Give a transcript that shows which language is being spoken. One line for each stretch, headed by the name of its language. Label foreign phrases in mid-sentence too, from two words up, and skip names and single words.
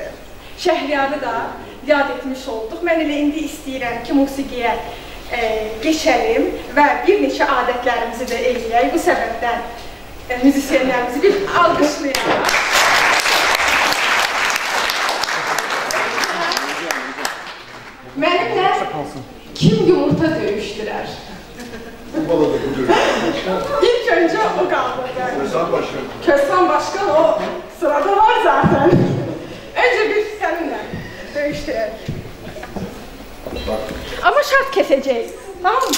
Azerbaijani: Şəhriyarı da yad etmiş olduq. Mən elə indi istəyirəm ki, musiqiyə geçelim və bir neçə adətlərimizi də eləyək. Bu səbəbdən müzisyenlərimizi bir alqışlayaq. Mənimlə kim yumurta döyüşdürər? İlk önce o qaldırdı.
Turkish: Kösan Başkan o sırada var zaten. Önce bir seninle dövüştürək. Ama şart keseceğiz. Tamam mı?